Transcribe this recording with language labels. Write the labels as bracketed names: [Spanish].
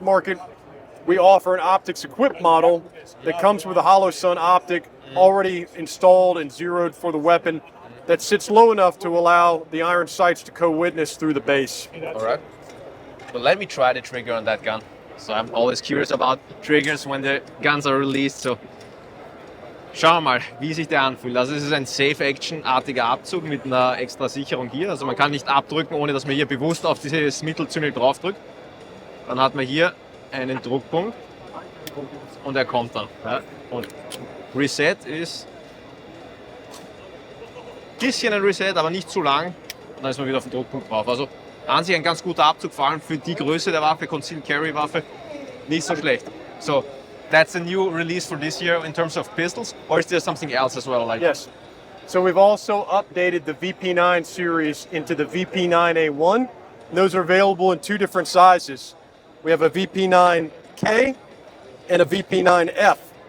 [English] market, we offer an optics equipped model that comes with a hollow sun optic already installed and zeroed for the weapon that sits low enough to allow the iron sights to co-witness through the base. All right. Well, let me try the trigger on that gun. So I'm always curious about triggers when the guns are released. [German] So schauen wir mal, wie sich der anfühlt. Also es ist ein Safe-Action-artiger Abzug mit einer extra Sicherung hier. Also man kann nicht abdrücken, ohne dass man hier bewusst auf dieses Mittelzüngel draufdrückt. Dann hat man hier einen Druckpunkt und er kommt dann. Ja. Und Reset ist ein bisschen ein Reset, aber nicht zu lang. Und dann ist man wieder auf den Druckpunkt drauf. Also an sich ein ganz guter Abzug, vor allem für die Größe der Waffe, Concealed Carry Waffe, nicht so schlecht. [English] So, that's a new release for this year in terms of pistols, or is there something else as well? Like yes. So we've also updated the VP9 series into the VP9A1. Those are available in two different sizes. We have a VP9K and a VP9F.